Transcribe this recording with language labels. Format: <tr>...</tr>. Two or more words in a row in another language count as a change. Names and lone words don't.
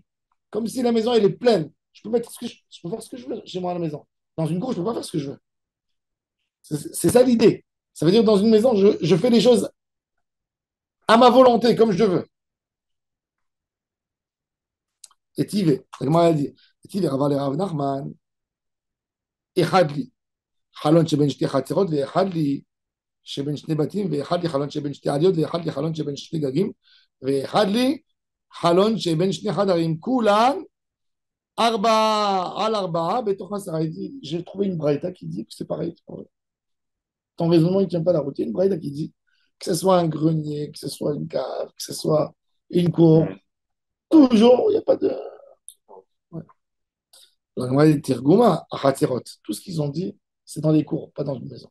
<fr>Comme si la maison, elle est pleine. Je peux faire ce que je veux chez moi à la maison. Dans une cour, je ne peux pas faire ce que je veux. C'est ça l'idée. Ça veut dire dans une maison, je fais les choses à ma volonté, comme je veux. Et Tive, elle dit, Tive,</fr> <he>Rav Nachman, אחד לי, חלון שבין שתי חצרות, ואחד לי שבין שני בתים, ואחד לי חלון שבין שתי עליות, ואחד לי חלון שבין שני גגים, ואחד לי חלון שבין שני חדרים, כולן ארבע על ארבע, בתוך עשרה.</he> <fr>Il dit, j'ai trouvé une braïta qui dit que c'est pareil. Ton raisonnement, il ne tient pas la route. Il y a une braïta qui dit que ce soit un grenier, que ce soit une cave, que ce soit une cour, toujours, il n'y a pas de. Ouais. La Gemara dit Tirgouma, Achatirot. Tout ce qu'ils ont dit, c'est dans les cours, pas dans une maison.</fr>